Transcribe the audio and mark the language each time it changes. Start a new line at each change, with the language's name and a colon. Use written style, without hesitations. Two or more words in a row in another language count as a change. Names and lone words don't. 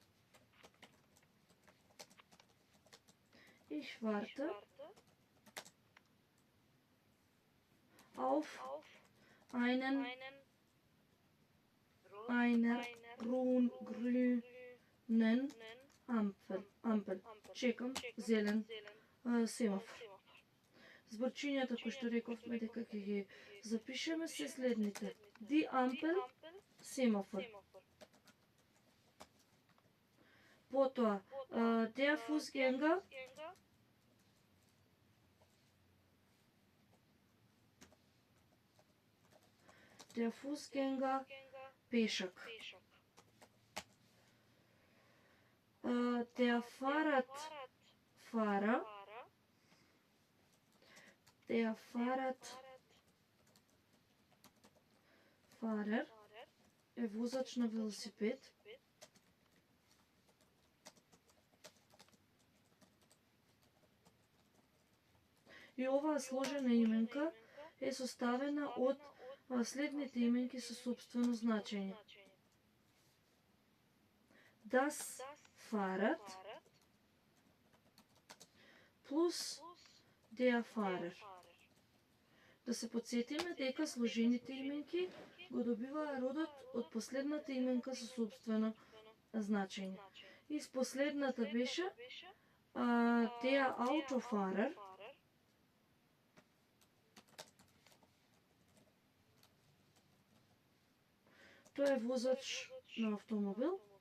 German: Ich warte auf einen einer grünen Ampel.
Macedonian: Чекам зелен семафор. Зборчињата кои што рековме дека ќе ги запишеме се следните.
German: Die Ampel,
Macedonian: семафор. Потоа,
German: der Fußgänger, пешак. Der Fahrradfahrer,
Macedonian: е возач на велосипед. И оваа сложена именка е составена од следните именки со собствено значење.
German: Das Fahrrad плюс der Fahrer.
Macedonian: Да се подсетиме дека сложените именки го добиваа родот од последната именка со собствено значење. И последната беше
German: der Autofahrer.
Macedonian: Тој е возач на автомобил.